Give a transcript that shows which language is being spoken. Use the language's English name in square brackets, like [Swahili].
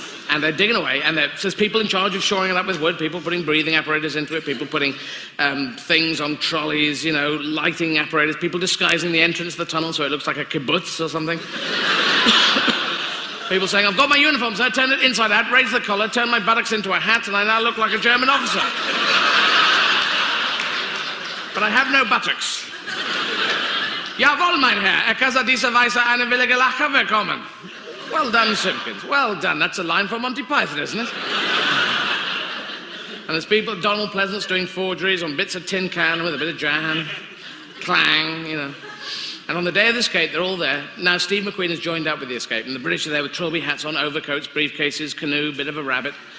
[English] And they're digging away, and there's people in charge of shoring it up with wood, people putting breathing apparatus into it, people putting things on trolleys, you know, lighting apparatus, people disguising the entrance of the tunnel so it looks like a kibbutz or something. People saying, I've got my uniform, so I turn it inside out, raise the collar, turn my buttocks into a hat, and I now look like a German officer. But I have no buttocks. [German] Jawohl, mein Herr, kann diese Weise eine willige Lache bekommen. [English] Well done, Simpkins. Well done. That's a line from Monty Python, isn't it? And there's people, Donald Pleasant's doing forgeries on bits of tin can with a bit of jam. Clang, you know. And on the day of the escape, they're all there. Now, Steve McQueen has joined up with the escape, and the British are there with trilby hats on, overcoats, briefcases, canoe, bit of a rabbit.